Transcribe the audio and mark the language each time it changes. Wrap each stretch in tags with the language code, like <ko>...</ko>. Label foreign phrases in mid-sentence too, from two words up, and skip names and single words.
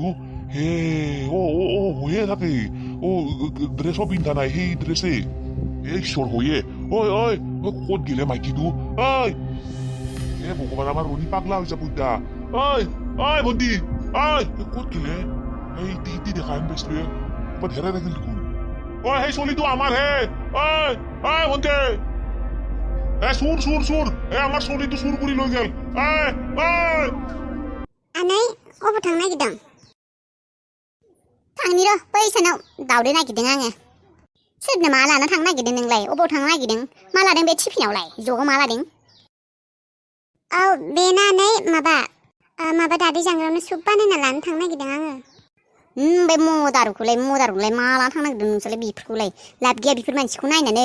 <as>হে হয়ে থাকে ড্ৰেছো পিন্ধা নাই সেই ড্ৰেছে এই ঈশ্বৰ হয়ে ঐ ক'ত গেলে মাইকীটো হে ভগৱান আমাৰ ৰণী পাগলা হৈ যাব ইতা ঐ ভণ্টি ক'ত গেলে এই টি দেখা হেন পাইছিলো ক'ত হেৰাই থাকিল দেখোন সেই চলিটো আমাৰ হে ভণ্টি চুৰ আমাৰ চলিটো চুৰ কৰি লৈ গেল</as> <brx>আনাই অব थांनो नागिरदों थांनि र' बै सानाव दावदै नागिरदों आङो सोरनो मा लाना थांनो नागिरदों नोंलाय अबाव थांनो नागिरदों मा लादों बे टिफिनावलाय ज'गाव मा लादों बे नानै माबा दादै जांग्रायावनो सुप बानायना लानो थांनो नागिरदों आङो बे मदारुखौलाय मा लाना थांनो नागिरदों नोंसोरलाय बेफोरखौलाय लाब गैया बेफोर मानसिखौ नायनानै</brx>